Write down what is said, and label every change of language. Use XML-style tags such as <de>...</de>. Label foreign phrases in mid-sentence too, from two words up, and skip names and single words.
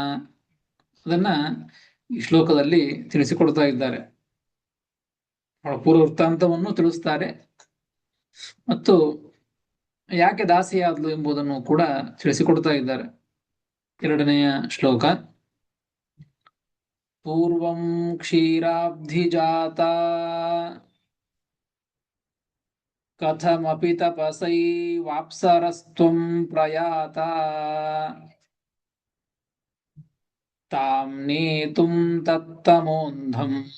<kn>ಅದನ್ನ ಈ ಶ್ಲೋಕದಲ್ಲಿ ತಿಳಿಸಿಕೊಡ್ತಾ ಇದ್ದಾರೆ. ಅವಳ ಪೂರ್ವ ವೃತ್ತಾಂತವನ್ನು ತಿಳಿಸ್ತಾರೆ ಮತ್ತು ಯಾಕೆ ದಾಸಿಯಾದ್ಲು ಎಂಬುದನ್ನು ಕೂಡ ತಿಳಿಸಿಕೊಡ್ತಾ ಇದ್ದಾರೆ. 2ನೇ ಶ್ಲೋಕ.</kn> <sa>ಪೂರ್ವಂ ಕ್ಷೀರಾಬ್ಧಿಜಾತ ಕಥಮಪಿ ತಪಸೈವಾಪ್ಸರಸ್ತ್ವಂ ಪ್ರಯಾತ ತಾಂ ನೇತುಂ ತತ್ತಮೋಂಧಂ</sa>